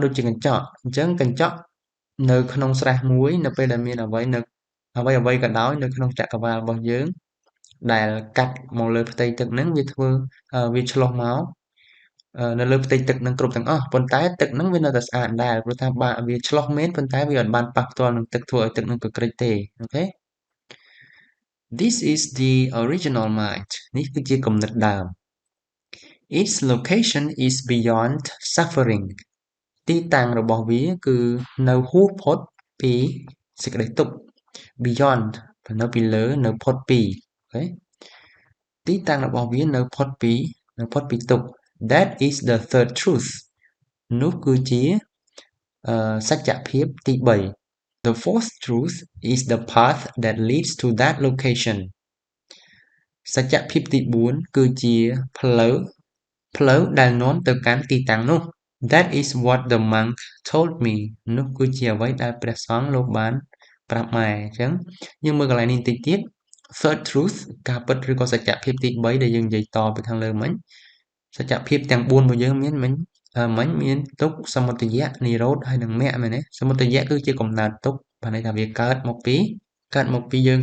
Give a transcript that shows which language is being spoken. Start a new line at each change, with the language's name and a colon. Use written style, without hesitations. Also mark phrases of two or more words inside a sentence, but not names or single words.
Khmer: ដូចជាកញ្ចក់អញ្ចឹងកញ្ចក់នៅក្នុងស្រះមួយនៅពេលដែលមានអ្វីក៏ដោយនៅក្នុងចក្រវាឡរបស់យើងដែលកាត់មកលើផ្ទៃទឹកហ្នឹងវាឆ្លុះមកនៅលើផ្ទៃទឹកហ្នឹងគ្រប់ទាំងអស់ប៉ុន្តែទឹកហ្នឹងវានៅតែស្អាតដែរព្រោះថាវាឆ្លុះមែនប៉ុន្តែវាអត់បានប៉ះផ្ទាល់នឹងទឹកធ្វើឲ្យទឹកហ្នឹងកក្រិចទេអូខេ
English: This is the original mind
Khmer: នេះគឺជាគំនិតដើម
English: Its location is beyond suffering
Khmer: ទីតាំងរបស់វាគឺនៅហួសផុតពីសេចក្តីទុក្ខ beyond នៅពីលើនៅផុតពីអូខេទីតាំងរបស់វានៅផុតពីទុក្ខ
English: That is the third truth
Khmer: នោះគឺជាសច្ចភាពទី3
English: The fourth truth is the path that leads to that location
Khmer: សច្ចភាព ទី4គឺជាផ្លូវដែលនាំទៅកាន់ទីតាំងនោះ
English: That is what the monk told me
Khmer: នោះគឺជាអ្វីដែលព្រះសង្ឃលោកបានប្រាប់ម៉ែអញ្ចឹងយើងមើលកន្លែងនេះបន្តិចទៀត
English: Third truth
Khmer: ការពិតឬក៏សច្ចភាពទី3ដែលយើងនិយាយត ពីខាងលើមិញសច្ចភាពទាំង4របស់យើងមានទុក្ខសមុទយៈនិរោធហើយនិងមគ្គមែនទេសមុទយៈគឺជាកំណើតទុក្ខបានន័យថាវាកើតមកពីយើង